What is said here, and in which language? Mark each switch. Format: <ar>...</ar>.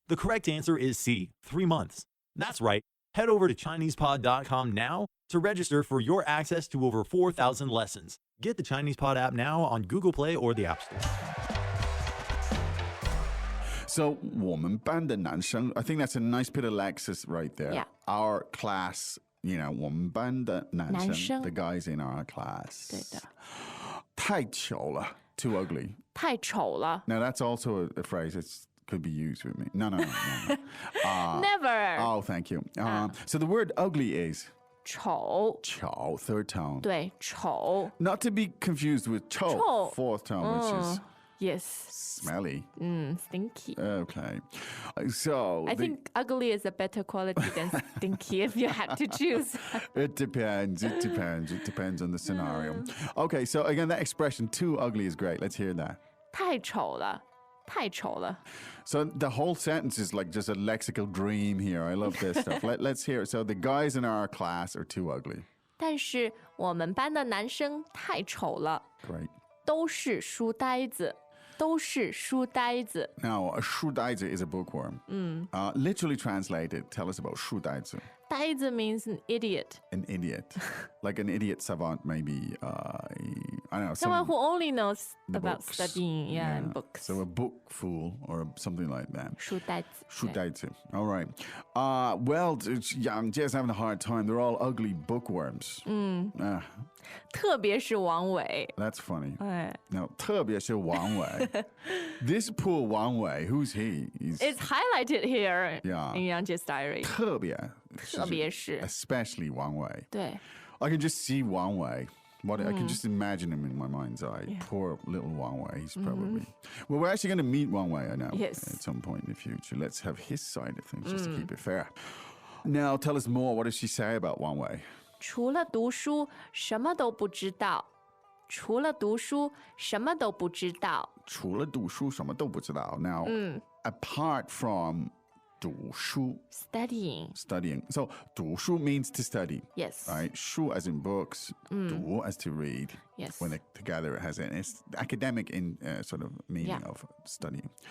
<en>The correct answer is C, 3 months. That's right. Head over to ChinesePod.com now to register for your access to over 4,000 lessons. Get the Chinese Pod app now on Google Play or the App Store. So,</en> <zh>我们班的男生,</zh> <en>I think that's a nice bit of Lexis right there. Yeah. Our class,</en> <zh>我们班的男生, 男生</zh> <en>the guys in our class.</en> <zh>对的。太丑了,</zh> <en>too ugly.</en> <zh>太丑了。</zh> <en>Now, that's also a phrase that could be used with me. No. Never. Oh, thank you. So the word ugly is</en> <zh>丑。</zh> <en>chao, third tone.</en> <zh>对，丑。</zh> <en>Not to be confused with chou,</en> <zh>臭。</zh> <en>fourth tone, which is Yes. smelly. Stinky. Okay. So I think ugly is a better quality than stinky if you had to choose. it depends. It depends on the scenario. Okay, so again, that expression too ugly is great. Let's hear that.</en> <zh>太丑了，太丑了。</zh> <en>So the whole sentence is like just a lexical dream here. I love this stuff. Let's hear it. So the guys in our class are too ugly.</en> <zh>但是我们班的男生太丑了，</zh> <en>Great.</en> <zh>都是书呆子，都是书呆子。</zh> <en>Now, a 书呆子 is a bookworm. Literally translated, tell us about 书呆子. 呆子 means an idiot. An idiot. Like an idiot savant, maybe. I don't know. Someone who only knows the about books. studying, and books. So a book fool or something like that.</en> <zh>书呆子。</zh> <en>书呆子.All right. Well, Yang Jie's having a hard time. They're all ugly bookworms.</en> <zh>特别是王伟。</zh> <en>That's funny. 哎</en> <zh>Now, 特别是王伟.</zh> <en>This poor Wang Wei, who's he? He's It's highlighted here Yeah. in Yang Jie's diary.</en> <zh>特别, 特别是</zh> <en>especially Wang Wei.</en> <zh>对</zh> <en>I can just see Wang Wei. I can just imagine him in my mind's eye. Poor little Wang Wei. He's probably. Well, we're actually going to meet Wang Wei, I know, Yes. at some point in the future. Let's have his side of things just to keep it fair. Now, tell us more. What does she say about Wang Wei?</en> <zh>除了读书什么都不知道。除了读书什么都不知道。除了读书什么都不知道.</zh> <en>Now, apart from 读书, Studying. So, 读书 means to study. Yes. Right? 书 as in books, 读 as to read. Yes. When they're together, it has an academic in sort of meaning Yeah. of studying.</en>